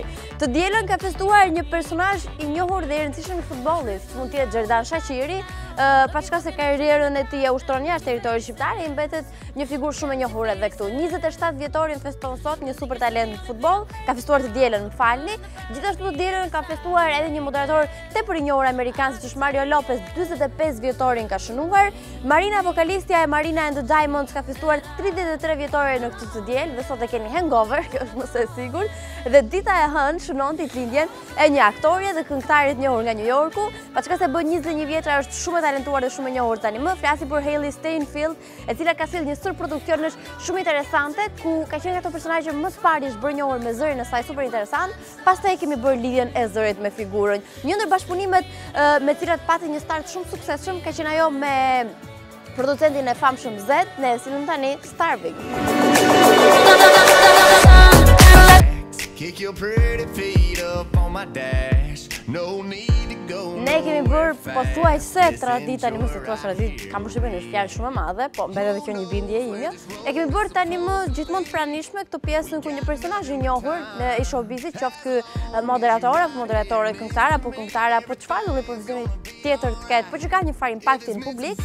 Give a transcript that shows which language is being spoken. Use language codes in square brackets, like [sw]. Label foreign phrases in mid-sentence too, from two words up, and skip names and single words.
[sq] Të dielën ka festuar një personazh i njohur dhe i rëndësishëm i futbollit, mund të jetë Xherdan Shaqiri, pa çka se karrierën e tij e ushtron jashtë territorit shqiptar, i mbetet një figurë shumë e njohur edhe këtu. 27 vjetorin feston sot një super talent në futboll, ka festuar të dielën, më falni. Gjithashtu të dielën ka festuar edhe një moderator tepër i njohur amerikan, siç është Mario Lopez, 45 vjetorin ka shënuar. Marina vokalistja e Marina and the Diamonds ka festuar 33 vjetore në këtë të diel, dhe sot e keni hangover, kjo është më se sigur. Dhe dita e hënë shënon ditëlindjen e një aktorie dhe këngëtare të njohur nga New Yorku, pa çka se bën 21 vjetra, është shumë e talentuar dhe shumë e njohur tani më. Flasi për Hailey Steinfeld, e cila ka sjellë një sër produksionesh shumë interesante, ku ka qenë ato personazhe më së pari është bërë njohur me zërin e saj super interesant, pastaj kemi bërë lidhjen e zërit me figurën. Një ndër bashkëpunimet me të cilat pati një start shumë suksesshëm ka qenë ajo me producentin e famshëm Z, ne e sillim tani Starving. [en] Kick your pretty feet up on my dash. No need to go. [sq] Ne kemi bërë pothuajse traditë, tani më se thua traditë, kam përshtypjen është fjalë shumë e madhe, po mbet edhe kjo një bindje ime. E kemi bërë tani më gjithmonë të pranishme këtë pjesën ku një personazh i njohur i showbizit, qoftë ky moderator apo moderatore, këngëtar apo këngëtare apo çfarë lloj profesioni tjetër të ketë, por që ka një farë impakti në publik.